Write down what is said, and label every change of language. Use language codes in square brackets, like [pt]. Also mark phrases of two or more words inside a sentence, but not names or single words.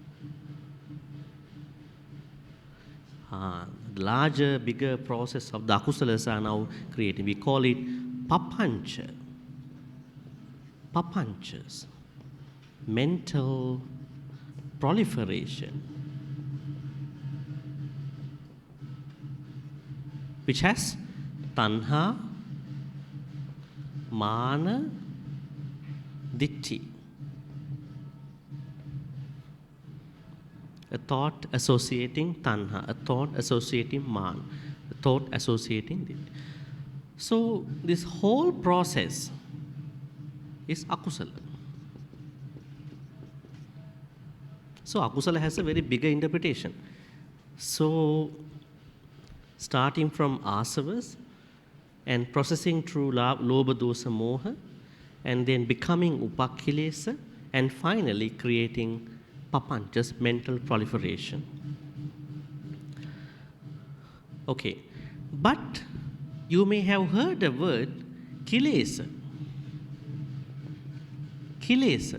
[en] The larger, bigger process of the Akusalas are now creating. We call it papancha. Papanchas. Mental proliferation. Which has [pi] tanha, mana, ditti. [en] A thought associating tanha, a thought associating man, a thought associating ditti. So this whole process is akusala. So akusala has a very bigger interpretation. So starting from asavas and processing through [pi] lobha, dosa, moha, [en] and then becoming upakkilesa, and finally creating papanchas, mental proliferation. Okay, but you may have heard the word kilesa. Kilesa.